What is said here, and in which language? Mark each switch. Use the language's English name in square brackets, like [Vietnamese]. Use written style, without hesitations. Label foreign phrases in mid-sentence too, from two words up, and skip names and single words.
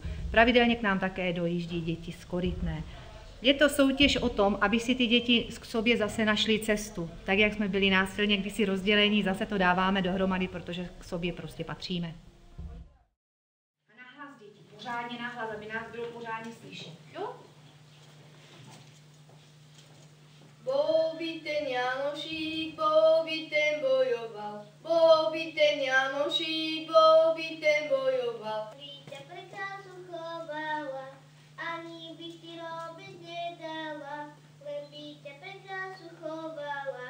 [Czech] Pravidelně k nám také dojíždí děti z Korytné. Je to soutěž o tom, aby si ty děti k sobě zase našly cestu. Tak, jak jsme byli násilně kdysi rozdělení, zase to dáváme dohromady, protože k sobě prostě patříme. A nahlas děti, pořádně nahlas, aby nás bylo pořádně slyšet. Jo? [Slovak] Bol by ten Janošík, bol by ten bojoval, bol by ten Janošík, bol by ten bojoval. Víte, prekázu chovala, ani by ti robiť nedala, len víte, prekázu chovala.